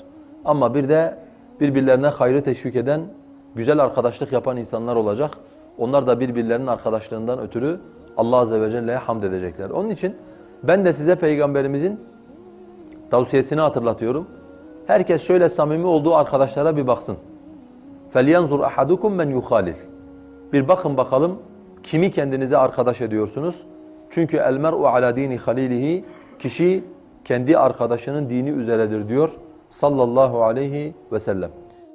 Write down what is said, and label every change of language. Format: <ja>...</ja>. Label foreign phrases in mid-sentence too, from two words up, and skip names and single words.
<tr>Ama bir de birbirlerine hayrı teşvik eden, güzel arkadaşlık yapan insanlar olacak. Onlar da birbirlerinin arkadaşlığından ötürü</tr> <ar>الله عز وجل'ye</ar> <tr>hamd edecekler. Onun için ben de size Peygamberimizin tavsiyesini hatırlatıyorum. Herkes şöyle samimi olduğu arkadaşlara bir baksın.</tr> <ar>فَلْيَنْظُرْ أَحَدُكُمْ مَنْ يُخَالِلْ.</ar> <tr>Bir bakın bakalım kimi kendinize arkadaş ediyorsunuz. Çünkü</tr> <ar>المرء على دين خليله,</ar> <tr>kişi kendi arkadaşının dini üzeredir diyor</tr> <ar>صلى الله عليه وسلم.</ar>